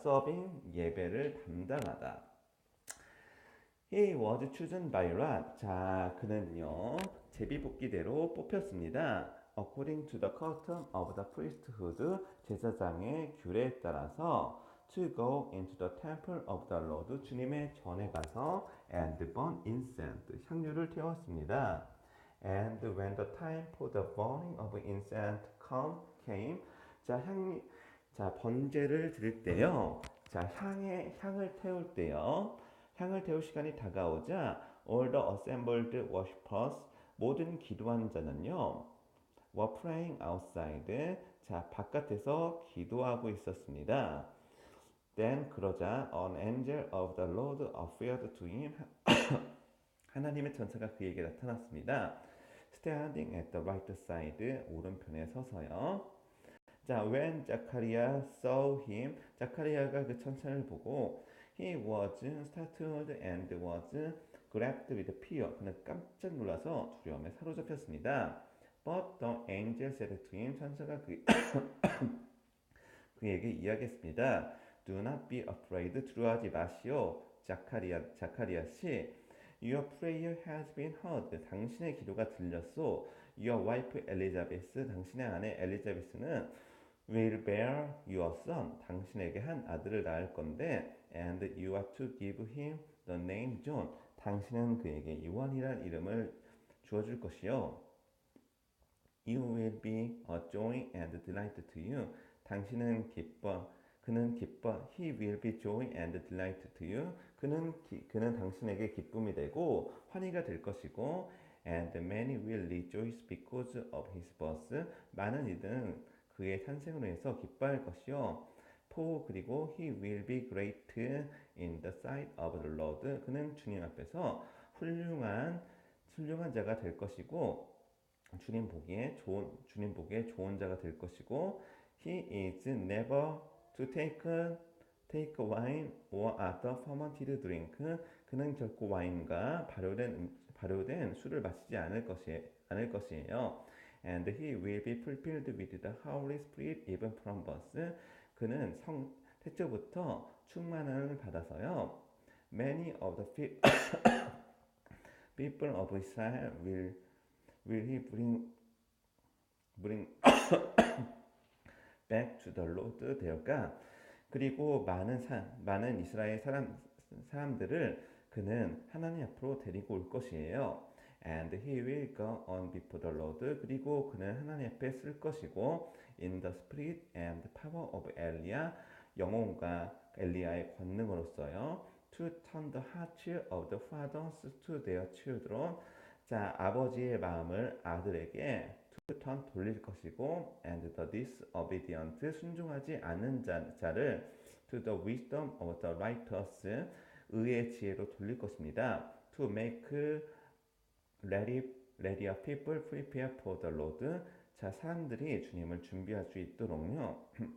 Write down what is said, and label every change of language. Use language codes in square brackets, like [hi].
[en] serving, [ko] 예배를 담당하다. [en] He was chosen by lot. [ko] 자, 그는요, 제비뽑기대로 뽑혔습니다. [en] According to the custom of the priesthood, [ko] 제사장의 규례에 따라서 [en] to go into the temple of the Lord, [ko] 주님의 전에 가서 [en] and burn incense, [ko] 향유를 태웠습니다. [en] And when the time for the burning of incense came, 자, [ko] 번제를 드릴 때요. 자, 향을 태울 때요. 향을 태울 시간이 다가오자 [en] all the assembled worshippers, [ko] 모든 기도하는 자는요, [en] were praying outside, [ko] 자, 바깥에서 기도하고 있었습니다. [en] Then [ko] 그러자 [en] an angel of the Lord appeared to him, [ko] 하나님의 천사가 그에게 나타났습니다. [en] Standing at the right side, [ko] 오른편에 서서요. [en] 자, when Zachariah saw him, [ko] 자카리아가 그 천사를 보고 [en] he was startled and was gripped with fear. [ko] 그는 깜짝 놀라서 두려움에 사로잡혔습니다. [en] But the angel said to him, [ko] 천사가 그에게 이야기했습니다. [en] Do not be afraid. [ko] 두려워하지 마시오. 자카리아 씨. [en] Your prayer has been heard. [ko] 당신의 기도가 들렸소. [en] Your wife Elizabeth, [ko] 당신의 아내 엘리자베스는 [en] will bear your son. [ko] 당신에게 한 아들을 낳을 건데 [en] and you are to give him the name John. [ko] 당신은 그에게 요한이란 이름을 주어줄 것이요. [en] You will be a joy and delight to you. [ko] 당신은 기뻐. 그는 기뻐. [en] He will be joy and delight to you. [ko] 그는 당신에게 기쁨이 되고 환희가 될 것이고 [en] and many will rejoice because of his birth. [ko] 많은 이들은 그의 탄생으로 해서 기뻐할 것이요. [en] For [ko] 그리고 [en] he will be great in the sight of the Lord. [ko] 그는 주님 앞에서 훌륭한 자가 될 것이고 주님 보기에 좋은 자가 될 것이고 [en] he is never to take wine or other fermented drink. [ko] 그는 결코 와인과 발효된 술을 마시지 않을 것이에요. [en] And he will be filled with the Holy Spirit even from birth. [ko] 그는 태초부터 충만함을 받아서요. [en] Many of the people of Israel will he bring back to the Lord 되었까. [ko] 그리고 많은 이스라엘 사람들을 그는 하나님 앞으로 데리고 올 것이에요. [en] And he will go on before the Lord. [ko] 그리고 그는 하나님 앞에 쓸 것이고 [en] in the spirit and power of Elijah. [ko] 영혼과 엘리야의 권능으로서요. [en] To turn the hearts of the fathers to their children. [ko] 자, 아버지의 마음을 아들에게 [en] to turn [ko] 돌릴 것이고 [en] and the disobedient [ko] 순종하지 않는 자를 [en] to the wisdom of the righteous [ko] 의의 지혜로 돌릴 것입니다. [en] To make ready a people prepare for the Lord. [ko] 자, 사람들이 주님을 준비할 수 있도록요.